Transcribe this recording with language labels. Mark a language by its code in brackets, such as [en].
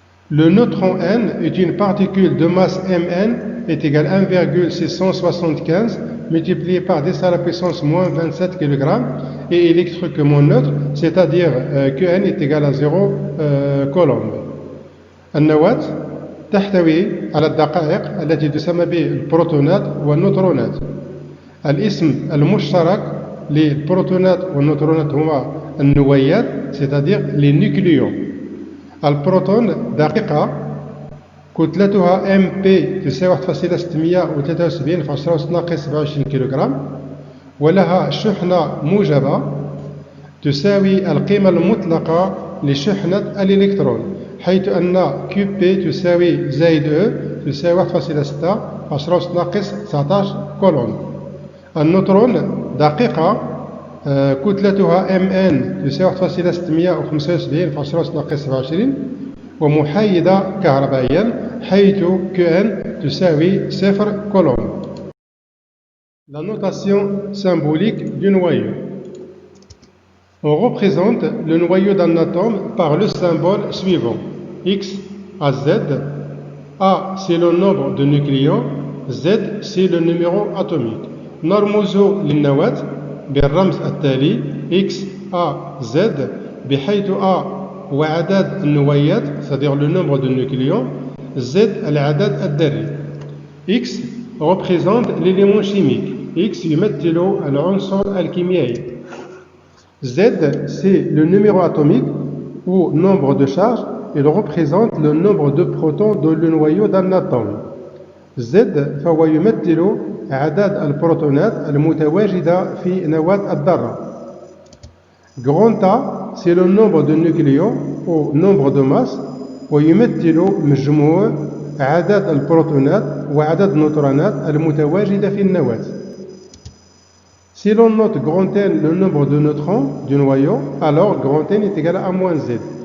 [fr] Le neutron N est une particule de masse Mn est égal à 1,675 multiplié par 10 à la puissance moins 27 kg et électriquement neutre, c'est-à-dire Qn est égal à 0 coulomb. [ar] النواة تحتوي على الدقائق التي تسمى بالبروتونات والنيوترونات. الاسم المشترك للبروتونات والنيوترونات هو النويات [fr] c'est-à-dire les nucléons. [ar] البروتون دقيقة كتلتها MP تساوي 1,673 في 10 ناقص 27 كيلوغرام ولها شحنة موجبة تساوي القيمة المطلقة لشحنة الإلكترون حيث أن QP تساوي زائد E تساوي 1,6 في 10 ناقص 19 كولوم. النيوترون دقيقة كتلتها MN تساوي 1,675 في 10 ناقص 27 ومحايدة كهربائيا حيث QN تساوي 0 كولوم. [fr] La notation symbolique du noyau. On représente le noyau d'un atome par le symbole suivant. X à Z. A c'est le nombre de nucléons, Z c'est le numéro atomique. [ar] نرمز للنواة بالرمز التالي X A Z بحيث A هو عدد النويات [fr] c'est-à-dire le nombre de nucléons, [ar] Z العدد الذري. [fr] X représente l'élément chimique. [ar] X يمثل العنصر الكيميائي. [fr] Z c'est le numéro atomique ou nombre de charges. Il représente le nombre de protons dans le noyau d'un atome. [ar] Z فهو يمثل عدد البروتونات المتواجدة في نواة الذرة. [fr] Grand A c'est le nombre de nucléons ou nombre de masse [ar] ويمثل مجموع عدد البروتونات وعدد النيوترونات المتواجدة في النواة. [fr] Si l'on note grand N le nombre de neutrons du noyau, alors grand N est égal à moins Z.